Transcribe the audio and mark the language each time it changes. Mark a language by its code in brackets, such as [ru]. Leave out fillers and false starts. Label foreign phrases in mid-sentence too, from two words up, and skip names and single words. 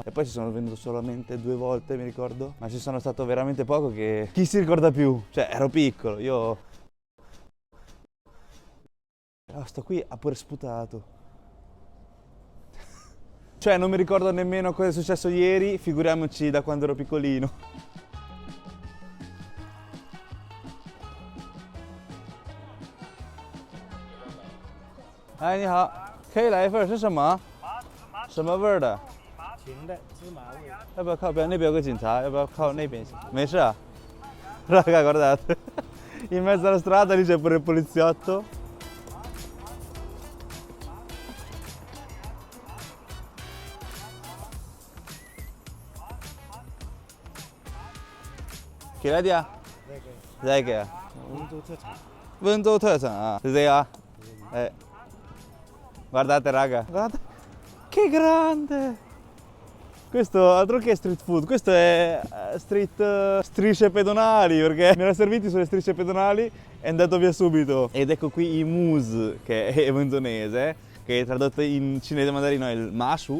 [it] E poi ci sono venuto solamente 2 volte, mi ricordo. Ma ci sono stato veramente poco che... Chi si ricorda più? Cioè, ero piccolo, io... Oh, sto qui ha pure sputato. Cioè, non mi ricordo nemmeno cosa è successo ieri, figuriamoci da quando ero piccolino. [zh] 哎，你好，可以来一份是什么？什么味儿的？甜的芝麻味。要不要靠边？那边有个警察，要不要靠那边？没事啊。 [it] Raga, guardate. In mezzo alla strada lì c'è pure il poliziotto. Che la dia? [zh] 那个 [it] Dai che è? [zh] 温州特产。 Wenzhou 特产啊，是这个啊？ [it] Guardate raga, guardate. Che grande! Questo altro che street food, questo è strisce pedonali, perché mi era serviti sulle strisce pedonali e è andato via subito. Ed ecco qui i mousse, che è wenzhonese, che tradotto in cinese mandarino è il mashu.